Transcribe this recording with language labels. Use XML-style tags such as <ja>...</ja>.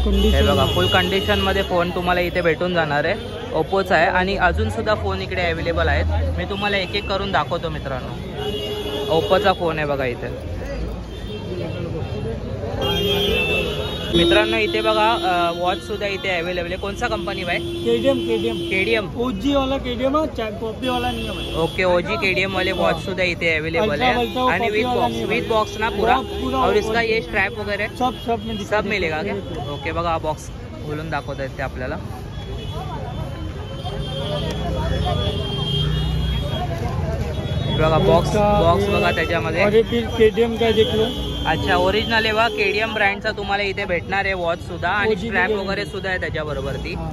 <mr>हे बघा फुल कंडिशन मध्ये फोन तुम्हाला इथे भेटून जाणार आहे, ओप्पोचा आहे। आणि अजून सुद्धा फोन इकडे अवेलेबल आहेत, मी तुम्हाला एक एक करून दाखवतो मित्रांनो। ओप्पोचा फोन आहे बघा इथे मित्रांनो, इथे बघा वॉच सुद्धा इथे अवेलेबल आहे।</mr> <hi>कोणसा कंपनी भाई? केडीएम OG वाला केडीएम है, कॉपी वाला नहीं है। ओके OG केडीएम वाले वॉच सुद्धा इथे अवेलेबल है आणि विथ बॉक्स ना पूरा। और इसका ये स्ट्रैप वगैरह सब मिलेगा क्या?</hi> <mr>ओके बघा हा बॉक्स खोलून दाखवता येते आपल्याला। बघा बॉक्स बघा त्याच्यामध्ये</mr> <hi>केडीएम का देख लो।</hi> <mr>अच्छा ओरिजिनल आहे बघा, केडीएम ब्रँडचा तुम्हाला इथे भेटणार आहे वॉच सुद्धा आणि स्ट्रॅप वगैरे सुद्धा आहे त्याच्याबरोबर ती।</mr>